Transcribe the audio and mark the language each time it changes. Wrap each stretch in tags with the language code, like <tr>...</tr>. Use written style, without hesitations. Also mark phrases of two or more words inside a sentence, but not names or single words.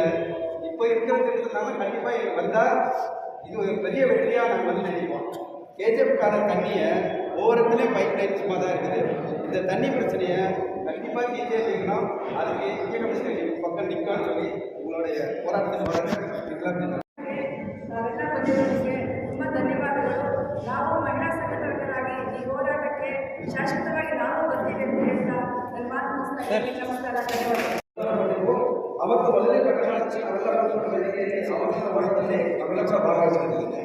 <ta>இப்போ இருக்கிற திட்டத்தினால கண்டிப்பாக வந்தால் இது ஒரு பெரிய வெற்றியாக நாங்கள் வந்து நினைப்போம். கேஜிஎஃப்கான தண்ணியை ஒவ்வொருத்துலேயும்</ta> <en>pipe line</en> <ta>சும்மா தான் இருக்குது. இந்த தண்ணி பிரச்சனையை கண்டிப்பாக கேஜிஎஃப் அதுக்கு இந்திய கம்யூனிஸ்ட் பக்கம் நிற்கான்னு சொல்லி உங்களுடைய போராட்டத்தில் வர</ta> <kn>ನಾವೆಲ್ಲ ಬಂದಿರೋದಕ್ಕೆ ತುಂಬ ಧನ್ಯವಾದಗಳು. ನಾವು ಮಹಿಳಾ ಸಂಘಟಕರಾಗಿ ಈ ಹೋರಾಟಕ್ಕೆ ಶಾಶ್ವತವಾಗಿ ನಾವು ಬರ್ತೀವಿ ಅಂತ ಹೇಳ್ತಾ ನನ್ನ ಮಾತು ಮುಗಿಸ್ತಾ ಇದ್ದೀನಿ. ನಮಸ್ಕಾರ, ಧನ್ಯವಾದಗಳು. ಅವತ್ತು ಒಳ್ಳೆ ಪ್ರಕರಣದಲ್ಲಿ ನಾವೆಲ್ಲ ಬಂದು ವೇದಿಕೆಯಲ್ಲಿ ಅವತ್ತಿನ ಹೋರಾಟದಲ್ಲಿ ನಾವೆಲ್ಲ ಕೂಡ ಭಾಗವಹಿಸಿದ್ದೀವಿ.</kn>